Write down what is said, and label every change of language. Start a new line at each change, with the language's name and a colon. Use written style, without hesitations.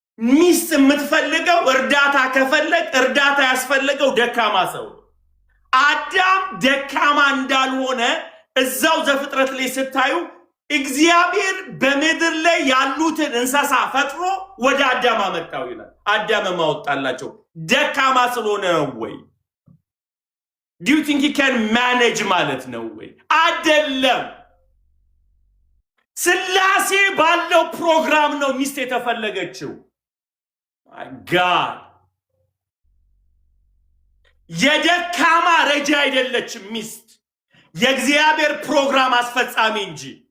Amharic: ሚስት የምትፈልገው እርዳታ ከፈለግ እርዳታ ያስፈልገው ደካማ ሰው። አዳም ደካማ እንዳልሆነ እዛው ዘፍጥረት ላይ ስታዩ እግዚአብሔር በምድር ላይ ያሉትን እንስሳ ፈጥሮ ወደ አዳም አመጣው ይላል። አዳም ማወጣላቸው ደካማ ስለሆነ ነው ወይ?
English: Do you think he can manage
Amharic: ማለት ነው ወይ? አይደለም። ስላሴ ባለው ፕሮግራም ነው ሚስት የተፈለገችው። ጋድ የደካማ ረጃ አይደለችም ሚስት፣ የእግዚአብሔር ፕሮግራም አስፈጻሚ እንጂ።